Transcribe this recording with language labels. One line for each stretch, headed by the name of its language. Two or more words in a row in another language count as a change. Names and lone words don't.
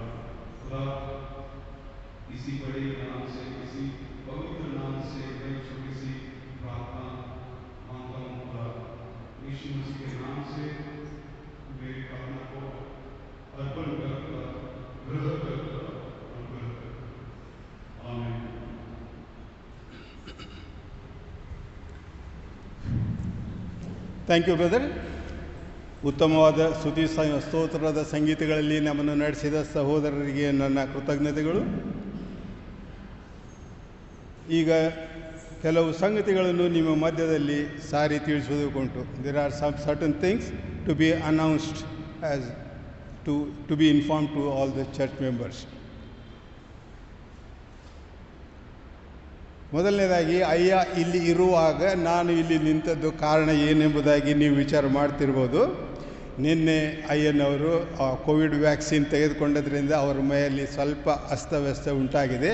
Hindi: खुदा इसी बड़े नाम से, इसी पवित्र नाम से मैं छोटी सी प्रार्थना मांगता हूँ खुदा, यीशु मसीह के नाम से मेरी प्रार्थना को अर्पण कर खुदा, ग्रहण कर खुदा, अनुग्रह कर। आमीन।
English: thank you brother.
Kannada: ಉತ್ತಮವಾದ ಸ್ತುತಿ ಸ್ತೋತ್ರದ ಸಂಗೀತಗಳಲ್ಲಿ ನಮ್ಮನ್ನು ನಡೆಸಿದ ಸಹೋದರರಿಗೆ ನನ್ನ ಕೃತಜ್ಞತೆಗಳು. ಈಗ ಕೆಲವು ಸಂಗತಿಗಳನ್ನು ನಿಮ್ಮ ಮಧ್ಯದಲ್ಲಿ ಸಾರಿ ತಿಳಿಸುವುದಕ್ಕುಂಟು.
English: there are some certain things to be announced as to be inform to all the church members.
Kannada: ಮೊದಲನೇದಾಗಿ, ಅಯ್ಯ ಇಲ್ಲಿ ಇರುವಾಗ ನಾನು ಇಲ್ಲಿ ನಿಂತದ್ದು ಕಾರಣ ಏನೆಂಬುದಾಗಿ ನೀವು ವಿಚಾರ ಮಾಡ್ತಿರ್ಬೋದು. ನಿನ್ನೆ ಅಯ್ಯನವರು
English: Covid vaccine
Kannada: ತೆಗೆದುಕೊಂಡದ್ರಿಂದ ಅವರ ಮೈಯಲ್ಲಿ ಸ್ವಲ್ಪ ಅಸ್ತವ್ಯಸ್ತ ಉಂಟಾಗಿದೆ.